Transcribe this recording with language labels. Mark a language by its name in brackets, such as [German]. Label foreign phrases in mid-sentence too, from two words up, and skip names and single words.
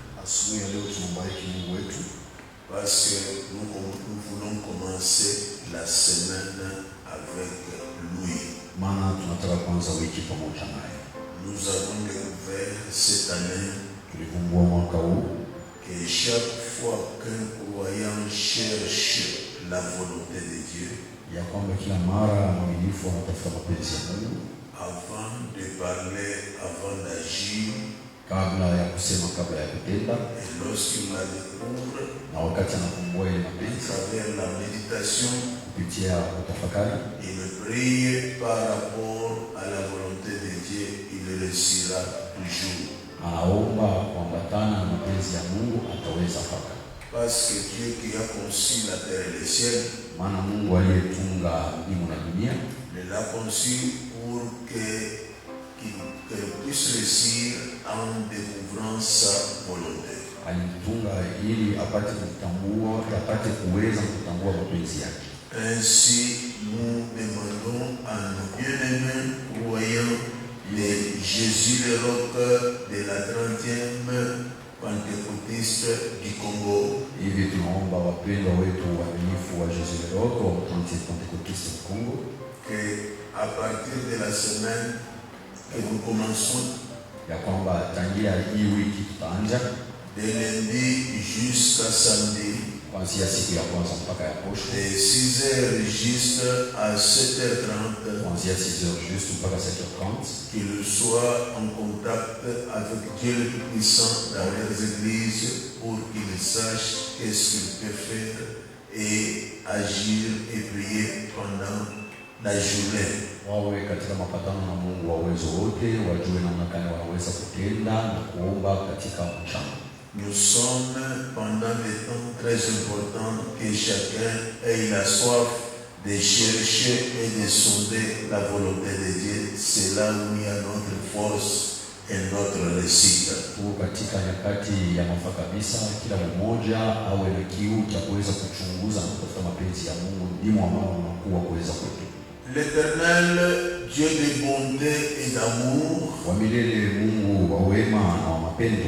[Swahili] Asubuhi ya leo tunambariki Mungu wetu [French] parce que nous voulons commencer la semaine avec lui. [Swahili] Maana tunataka kuanza wiki pamoja naye. [French] Nous avons découvert cette année [Swahili] Tulivumbua mwaka huu [French] que chaque fois qu'un croyant cherche la volonté de Dieu, [Swahili] ya kwamba kila mara mwaminifu anatafuta mapenzi ya Mungu, [French] avant de parler, avant d'agir, [Swahili] kabla ya kusema, kabla ya kutenda, [French] et lorsqu'il la découvre, [Swahili] na wakati anakumbua ile [French] à [Swahili] mapenzi [French] travers la méditation, [Swahili] kupitia kutafakari, [French] il prie par rapport à la volonté de Dieu, il réussira toujours. [Swahili] anaomba kuambatana na mapenzi ya Mungu, ataweza paka. [French] Parce que Dieu qui a conçu la terre et le ciel, [Swahili] Maana Mungu aliyetunga mbingu na dunia [French] il l'a conçu pour qu'il puisse réussir en découvrant sa volonté. [Swahili] alitunga ili apate kutambua, apate kuweza kutambua mapenzi yake. [French] Ainsi, nous demandons à nos bien-aimés croyants de Jésus le roc de la 30e Pentecôtiste du Congo, [Swahili] Hivi tunaomba wapendwa wetu waaminifu wa Jésus le Roc wa 30e Pentecôtiste du Congo, [French] que à partir de la semaine que nous commençons, [Swahili] ya kwamba tangia hii wiki tutaanza [French] de lundi jusqu'à samedi, [Swahili] kuanzia siku ya kwanza mpaka ya posho, [French] de 6h juste à 7h30, [Swahili] kuanzia 6h juste mpaka 7h30, [French] qu'il soit en contact avec Dieu le Tout-Puissant dans leurs églises pour qu'ils sachent qu'est-ce qu'ils peuvent faire et agir et prier pendant la journée. [Swahili] wawe katika mapatano na Mungu wa uwezo wote, wajue namna gani wanaweza kutenda na kuomba katika mchana. [French] Nous sommes pendant des temps très importants que chacun ait la soif de chercher et de sonder la volonté de Dieu. C'est là où il y a notre force et notre réussite. [Swahili] Tuko katika nyakati ya mafaa kabisa, kila mmoja awe na kiu cha kuweza kuchunguza na kutafuta mapenzi ya Mungu, ndimo ambao unakuwa kuweza kwetu. [French] L'Éternel, Dieu de bonté et d'amour, [Swahili] Wa milele, Mungu wa wema na wa mapendo,